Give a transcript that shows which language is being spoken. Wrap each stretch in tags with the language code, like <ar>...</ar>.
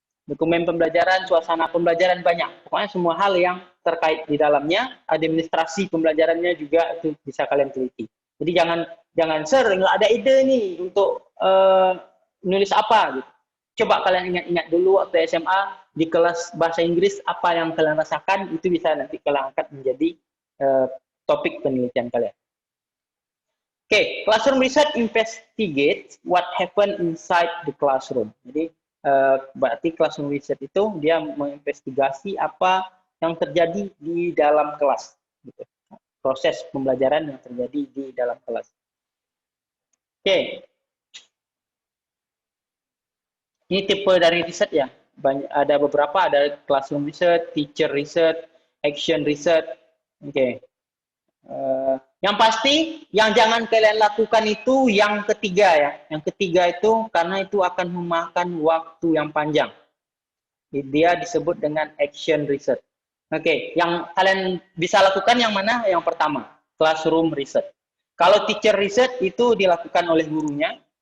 <id>Dokumen pembelajaran, suasana pembelajaran banyak. Pokoknya semua hal yang terkait di dalamnya, administrasi pembelajarannya juga itu bisa kalian teliti. Jadi jangan nggak ada ide nih untuk nulis apa gitu. Coba kalian ingat-ingat dulu waktu SMA di kelas bahasa Inggris apa yang kalian rasakan, itu bisa nanti kalian angkat menjadi topik penelitian kalian.</id> <en>Oke, classroom research investigates what happened inside the classroom.</en> <id>Jadi berarti classroom research itu dia menginvestigasi apa yang terjadi di dalam kelas, gitu. Proses pembelajaran yang terjadi di dalam kelas. Oke, ini tipe dari riset ya. Ada beberapa, ada classroom research, teacher research, action research. Oke. Yang pasti, yang jangan kalian lakukan itu yang ketiga ya. Yang ketiga itu karena itu akan memakan waktu yang panjang. Dia disebut dengan action research. Oke, yang kalian bisa lakukan yang mana? Yang pertama, classroom research. Kalau teacher research itu dilakukan oleh gurunya.</id>